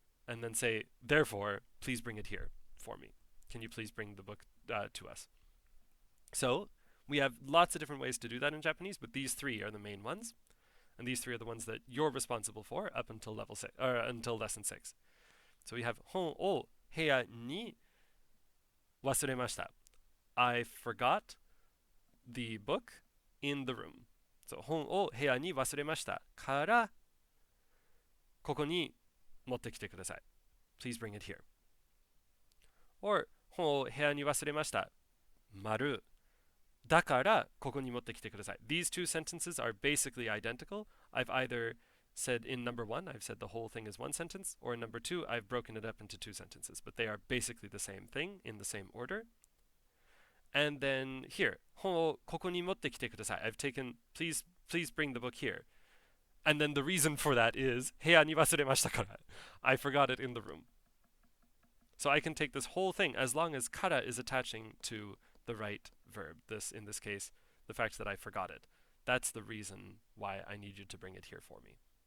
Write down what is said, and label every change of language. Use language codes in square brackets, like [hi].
[en] And then say, therefore, please bring it here for me. Can you please bring the book to us? So we have lots of different ways to do that in Japanese, but these three are the main ones. And these three are the ones that you're responsible for up until level 6, or until lesson 6. [ja] So we have 本を部屋に忘れました. [en] I forgot the book in the room. [ja] So 本を部屋に忘れましたからここに持ってきてください. [en] Please bring it here. [ja] Or 本を部屋に忘れました丸だからここに持ってきてください. [en] These two sentences are basically identical. I've either said in number 1, I've said the whole thing is one sentence, or in number 2, I've broken it up into 2 sentences. But they are basically the same thing in the same order. [ja] And then here, 本をここに持ってきてください. [en] I've taken, please bring the book here. And then the reason for that is 部屋に忘れましたから. I forgot it in the room. So I can take this whole thing as long as kara is attaching to the right verb. In this case, the fact that I forgot it. That's the reason why I need you to bring it here for me.